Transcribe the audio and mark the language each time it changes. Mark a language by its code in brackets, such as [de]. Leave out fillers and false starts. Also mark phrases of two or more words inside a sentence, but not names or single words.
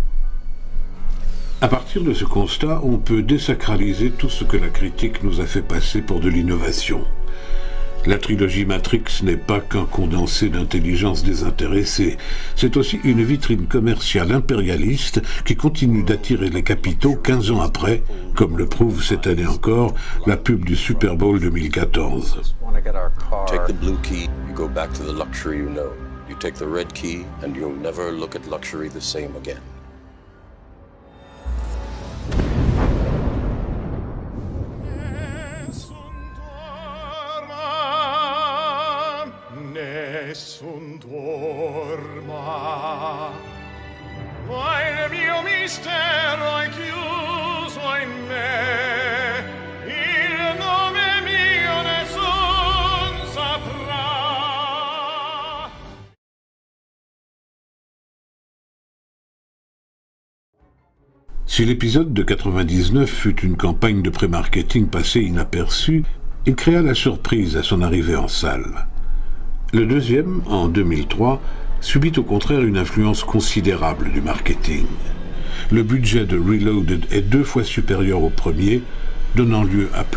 [fr] À partir de ce constat, on peut désacraliser tout ce que la critique nous a fait passer pour de l'innovation. La trilogie Matrix n'est pas qu'un condensé d'intelligence désintéressée, c'est aussi une vitrine commerciale impérialiste qui continue d'attirer les capitaux 15 ans après, comme le prouve cette année encore la pub du Super Bowl 2014. [en] Take the blue key, you go back to the luxury you know. You take the red key and you'll never look at luxury the same again. [it] Nessun dorma, ma il mio mistero è chiuso in me, il nome mio nessun saprà. [fr] Si l'épisode de 99 fut une campagne de pré-marketing passée inaperçue, il créa la surprise à son arrivée en salle. Le deuxième, en 2003, subit au contraire une influence considérable du marketing. Le budget de Reloaded est 2 fois supérieur au premier, donnant lieu à plus